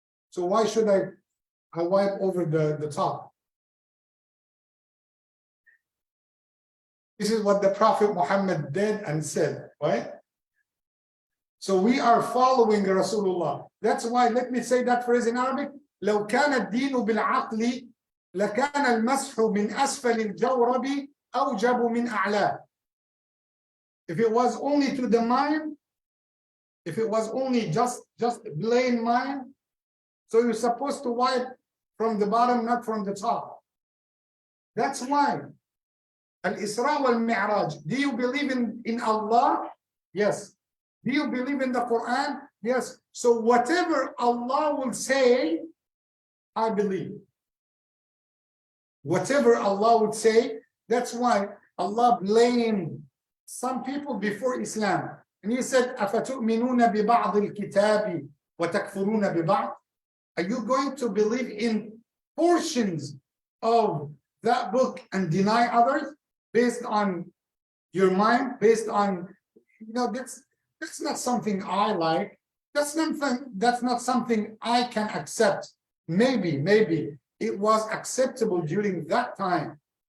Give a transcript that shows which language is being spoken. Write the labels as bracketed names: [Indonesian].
[English] So why should I wipe over the top? This is what the Prophet Muhammad did and said, right? So we are following Rasulullah. That's why, let me say that phrase in Arabic. [Arabic] لو كان الدين بالعقل لكان المسح من أسفل الجورب أوجب من أعلاه. [English] If it was only to the mind, if it was only just plain mind, so you're supposed to wipe from the bottom, not from the top. That's why Al-Isra wal-Mi'raj. Do you believe in Allah? Yes. Do you believe in the Quran? Yes. So whatever Allah will say, I believe. Whatever Allah would say, that's why Allah blamed some people before Islam. And he said, [Arabic] أَفَتُؤْمِنُونَ بِبَعْضِ الْكِتَابِ وَتَكْفُرُونَ بِبَعْضِ? [English] Are you going to believe in portions of that book and deny others based on your mind, based on, you know, that's not something I like. That's not something I can accept. Maybe it was acceptable during that time.